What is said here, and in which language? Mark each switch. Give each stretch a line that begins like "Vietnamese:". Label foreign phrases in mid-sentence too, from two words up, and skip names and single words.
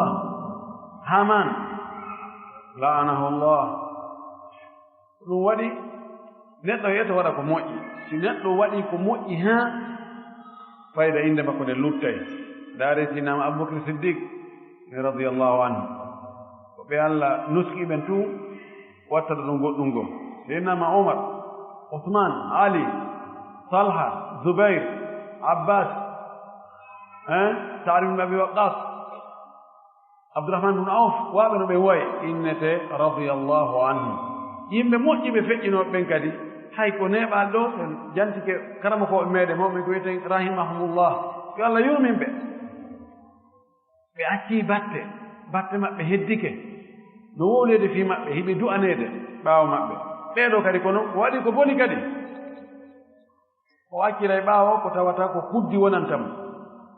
Fula: haman la'anahullah ɗum waɗi neɗɗo yeto waɗa ko moƴƴi si neɗɗo waɗi ko moƴƴi ha fayda inde makko nde luttay daare sinama aboubacry siddiq
Arabic: radiyallahu anhu
Fula: ko ɓe Allah nuski ɓen tu wattata ɗum goɗɗum gom seydnama omar ousmane ali talha zoubair abbas Sa'd ibn abi waqqas abdourahmane bne auf waaɓe no ɓen wayi innete
Arabic: radiyallahu anhu
Fula: yimɓe moƴƴi ɓe feƴƴinooɓe ɓen kadi hay ko neeɓal ɗo en jantike karama koɓe meeɗen mawɓe ko wiyeten rahimahumullah yo Allah yurmin ɓe ɓe accii batte maɓɓe heddike no wowleede fii maɓɓe hiɓe du'aneede ɓaawo maɓɓe ɓeeɗo kadi kono ko waɗi ko boni kadi o accira e ɓaawo ko tawata ko kuddi wonantamo